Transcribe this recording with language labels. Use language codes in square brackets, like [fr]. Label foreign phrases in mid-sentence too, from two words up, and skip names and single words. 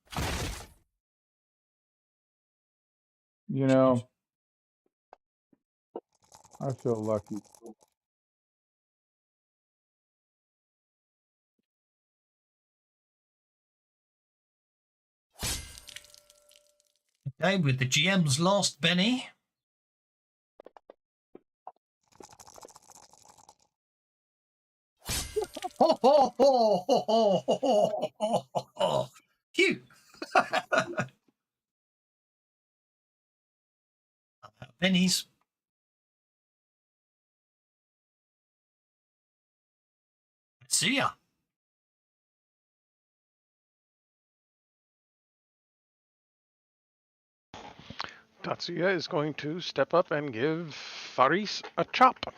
[en] You know, I feel lucky. Okay, with the GM's last Benny. Ho, ho, ho, ho, ho, ho, ho, ho, ho. Phew. Bennies. See ya. Tatsuya is going to step up and give Faris a chop.